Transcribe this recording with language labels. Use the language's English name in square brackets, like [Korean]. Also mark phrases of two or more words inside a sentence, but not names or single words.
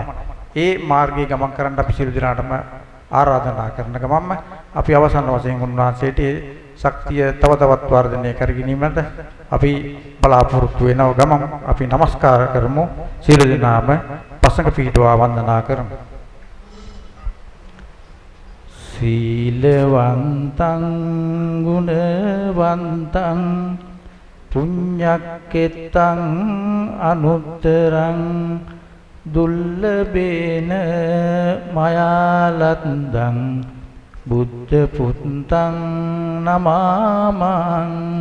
[Sinhala] ඒ මාර්ගයේ ගමන් කරන්න අපි සියලු දෙනාටම ආරාධනා කරන ගමන්ම අපි අවසන් වශයෙන් උන්වහන්සේට ශක්තිය තව තවත් වර්ධනය කර ගැනීමට අපි බලාපොරොත්තු වෙනව ගමන් අපි নমස්කාර කරමු. සියලු දෙනාම පසඟ පිහිටුවා වන්දනා කරමු. [Pali] සීලවන්තං ගුණවන්තං පුඤ්ඤක්කෙත්තං අනුත්තරං දුල්ලබේන මයාලත්දං බුද්ධ පුත්තං නමාමං.